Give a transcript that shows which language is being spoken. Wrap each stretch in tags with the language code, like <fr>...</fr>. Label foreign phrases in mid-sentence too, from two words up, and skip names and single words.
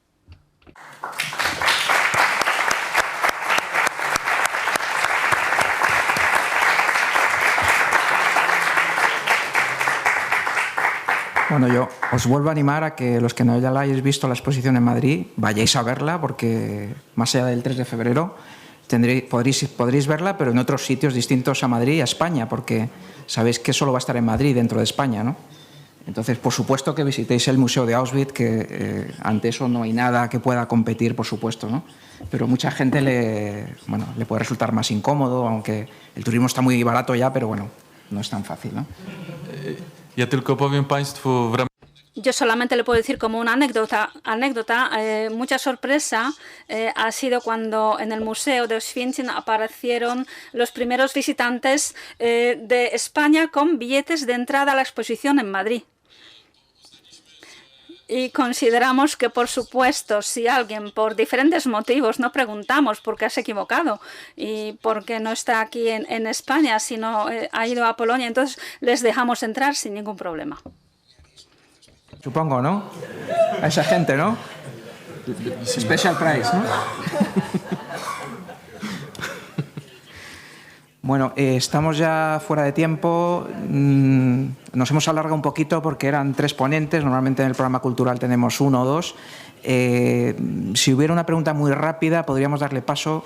<es>Bueno, yo os vuelvo a animar a que los que no ya la hayáis visto la exposición en Madrid, vayáis a verla, porque más allá del 3 de febrero podréis verla, pero en otros sitios distintos a Madrid y a España, porque sabéis que solo va a estar en Madrid, dentro de España, ¿no? Entonces, por supuesto que visitéis el Museo de Auschwitz, que ante eso no hay nada que pueda competir, por supuesto, ¿no? Pero mucha gente le puede resultar más incómodo, aunque el turismo está muy barato ya, pero bueno, no es tan fácil, ¿no?</es> <pl>Ja tylko powiem Państwu w ramach...</pl> <es>Yo solamente le puedo decir como una anécdota, mucha sorpresa ha sido cuando en el Museo de Auschwitz aparecieron los primeros visitantes de España con billetes de entrada a la exposición en Madrid. Y consideramos que, por supuesto, si alguien por diferentes motivos, no preguntamos por qué has equivocado y por qué no está aquí en España, sino ha ido a Polonia, entonces les dejamos entrar sin ningún problema. Supongo, ¿no? A esa gente, ¿no?</es> <en>Special price,</en> <es>¿no? Bueno, estamos ya fuera de tiempo. Nos hemos alargado un poquito porque eran 3 ponentes. Normalmente en el programa cultural tenemos 1 o 2. Si hubiera una pregunta muy rápida, podríamos darle paso.</es>